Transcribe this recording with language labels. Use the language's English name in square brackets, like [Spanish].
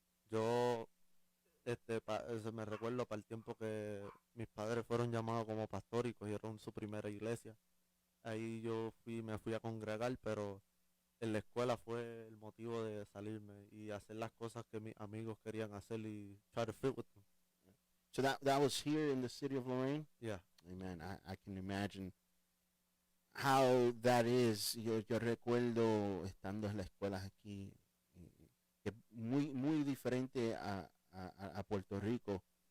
[Spanish] Yo me recuerdo para el tiempo que mis padres fueron llamados como pastor y cogieron su primera iglesia. Ahí me fui a congregar, pero en la escuela fue el motivo de salirme y hacer las cosas que mis amigos querían hacer y [English] try to fit with them. So that was here in the city of Lorain? Yeah. Amen. I can imagine how that is. [Spanish] Yo recuerdo estando en las escuelas aquí, que muy diferente a Puerto Rico.